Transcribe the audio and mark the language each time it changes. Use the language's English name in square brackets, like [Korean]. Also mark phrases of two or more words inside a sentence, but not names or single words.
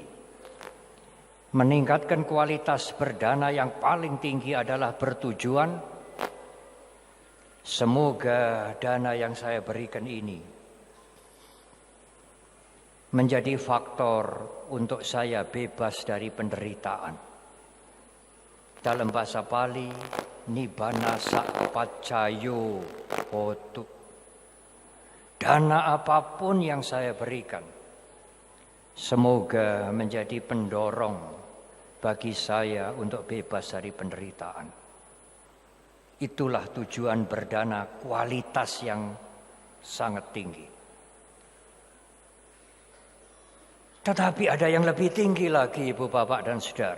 [Indonesian] Meningkatkan kualitas berdana yang paling tinggi adalah bertujuan semoga dana yang saya berikan ini menjadi faktor untuk saya bebas dari penderitaan. Dalam bahasa Pali, [Pali] nibbana sappaccayo hotu. [Indonesian] Dana apapun yang saya berikan, semoga menjadi pendorong bagi saya untuk bebas dari penderitaan. Itulah tujuan berdana kualitas yang sangat tinggi. Tetapi ada yang lebih tinggi lagi, ibu bapak dan saudara.